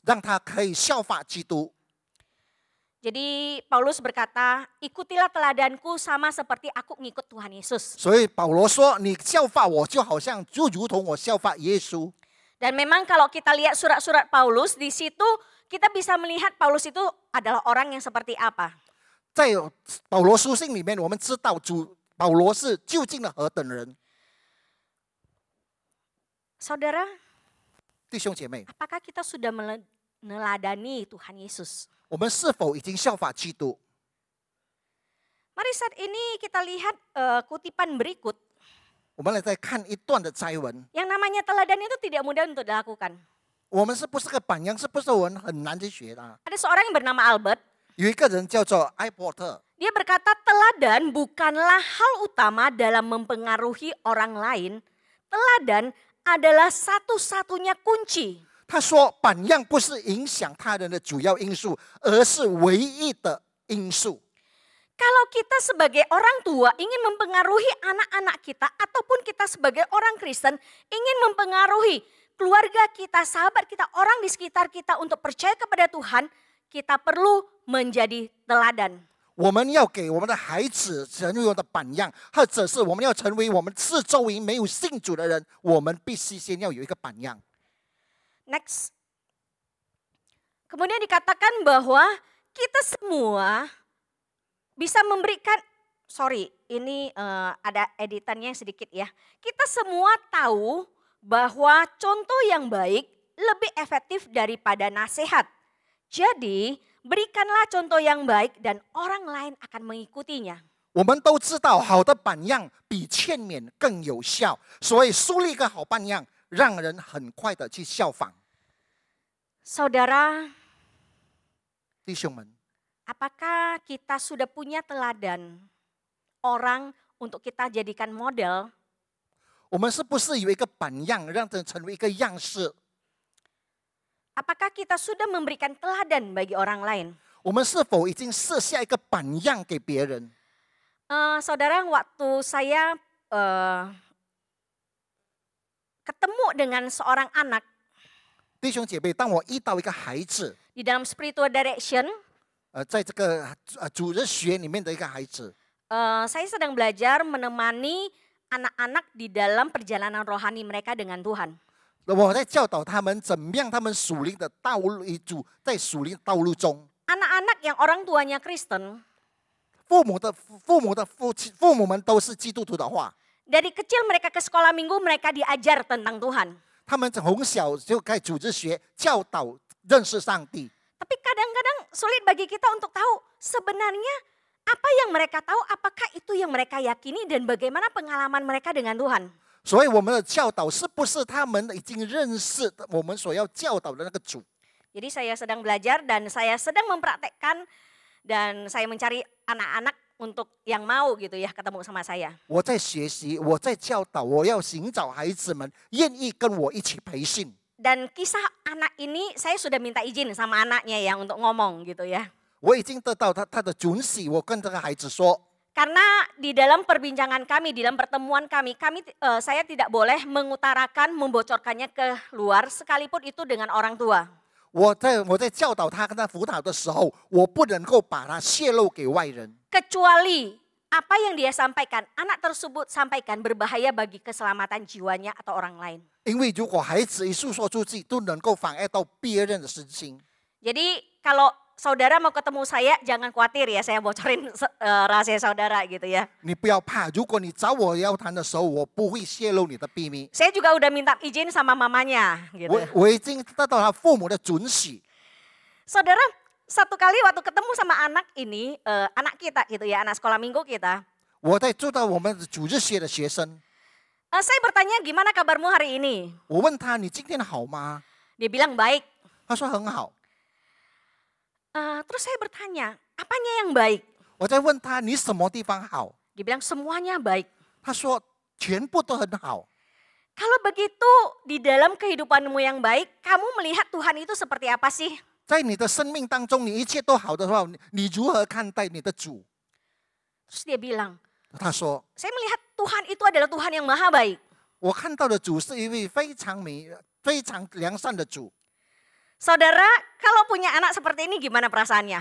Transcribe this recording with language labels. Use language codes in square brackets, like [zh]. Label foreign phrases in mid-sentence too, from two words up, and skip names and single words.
[zh] 让他可以效法基督。 [id] Jadi Paulus berkata, ikutilah teladanku sama seperti aku ngikut Tuhan Yesus. [zh] 所以保罗说：“你效法我，就如同我效法耶稣。” [id] Dan memang kalau kita lihat surat-surat Paulus, di situ kita bisa melihat Paulus itu adalah orang yang seperti apa. [zh] 在保罗书信里面，我们知道保罗是究竟的何等人。 [id] Saudara, [zh] 弟兄姐妹， [id] apakah kita sudah meneladani Tuhan Yesus? [zh] 我们是否已经效法基督？ [id] Mari saat ini kita lihat kutipan berikut. [zh] 我们来再看一段的摘文。 [id] Yang namanya teladan itu tidak mudah untuk dilakukan. [zh] 我们是不是个榜样？是不是我们很难去学的？ [id] Ada seorang yang bernama Albert. [zh] 有一个人叫做艾伯特， [id] Dia berkata teladan bukanlah hal utama dalam mempengaruhi orang lain. Teladan adalah satu-satunya kunci. [zh] 他说榜样不是影响他人的主要因素，而是唯一的因素。 [id] Kalau kita sebagai orang tua ingin mempengaruhi anak-anak kita ataupun kita sebagai orang Kristen ingin mempengaruhi keluarga kita, sahabat kita, orang di sekitar kita untuk percaya kepada Tuhan, kita perlu menjadi teladan. [zh] 我们要给我们的孩子成为我们的榜样，或者是我们要成为我们四周围没有信主的人，我们必须先要有一个榜样。 [id] Next. Kemudian dikatakan bahwa kita semua bisa memberikan, ini ada editannya sedikit ya. Kita semua tahu bahwa contoh yang baik lebih efektif daripada nasihat. Jadi berikanlah contoh yang baik dan orang lain akan mengikutinya. [zh] 我们都知道，好的榜样比劝勉更有效，所以树立一个好榜样，让人很快的去效仿。 [id] Saudara, [zh] 弟兄们， [id] apakah kita sudah punya teladan orang untuk kita jadikan model? [zh] 我们是不是有一个榜样，让人成为一个样式？ [id] Apakah kita sudah memberikan teladan bagi orang lain? [zh] 我们是否已经设下一个榜样给别人？ [id] Saudara, waktu saya ketemu dengan seorang anak [zh] 弟兄姐妹，当我遇到一个孩子， [id] di dalam [en] spiritual direction, [zh] 在这个主日学里面的一个孩子， [id] Saya sedang belajar menemani anak-anak di dalam perjalanan rohani mereka dengan Tuhan. [zh] 我在教导他们怎么样，他们属灵的道路在属灵道路中， [id] Anak-anak yang orang tuanya Kristen, [zh] 父母们都是基督徒的话， [id] dari kecil mereka ke sekolah minggu mereka diajar tentang Tuhan. [zh] 他们从小就开主日学教导认识上帝。 [id] Tapi kadang-kadang sulit bagi kita untuk tahu sebenarnya apa yang mereka tahu, apakah itu yang mereka yakini dan bagaimana pengalaman mereka dengan Tuhan. [zh] 所以我们的教导是不是他们已经认识我们所要教导的那个主？ [id] Jadi saya sedang belajar dan saya sedang mempraktekkan dan saya mencari anak-anak untuk yang mau gitu ya ketemu sama saya. [zh] 我在学习，我在教导，我要寻找孩子们愿意跟我一起培训。 [id] Dan kisah anak ini saya sudah minta izin sama anaknya ya untuk ngomong gitu ya. [zh] 我已经得到他的准许，我跟这个孩子说， [id] Karena di dalam perbincangan kami, di dalam pertemuan kami, saya tidak boleh mengutarakan, membocorkannya ke luar sekalipun itu dengan orang tua. [zh] 我在教导他跟他辅导的时候，我不能够把它泄露给外人。 [id] Kecuali apa yang dia sampaikan, anak tersebut sampaikan berbahaya bagi keselamatan jiwanya atau orang lain. [zh] 因为如果孩子一诉说出去，都能够妨碍到别人的身心。 [id] Jadi kalau saudara mau ketemu saya, jangan khawatir ya saya bocorin rahasia saudara gitu ya. [zh] 你不要怕，如果你找我要谈的时候，我不会泄露你的秘密。 [id] Saya juga udah minta izin sama mamanya gitu. [zh] 我已经得到他父母的准许。 [id] Saudara, satu kali waktu ketemu sama anak ini, anak kita gitu ya, anak sekolah minggu kita. [zh] 我在做到我们主日学的学生， [id] Saya bertanya gimana kabarmu hari ini? [zh] 我问他你今天好吗？ [id] Dia bilang baik. [zh] 他说很好。 [id] Terus saya bertanya, apanya yang baik? [zh] 我在问他你什么地方好？ [id] Dia bilang semuanya baik. [zh] 他说全部都很好。 [id] Kalau begitu di dalam kehidupanmu yang baik, kamu melihat Tuhan itu seperti apa sih? [zh] 在你的生命当中，你一切都好的话，你如何看待你的主？ [id] Terus dia bilang, [zh] 他说 [id] saya melihat Tuhan itu adalah Tuhan yang maha baik. [zh] 我看到的主是一位非常美、非常良善的主。 [id] Saudara, kalau punya anak seperti ini gimana perasaannya?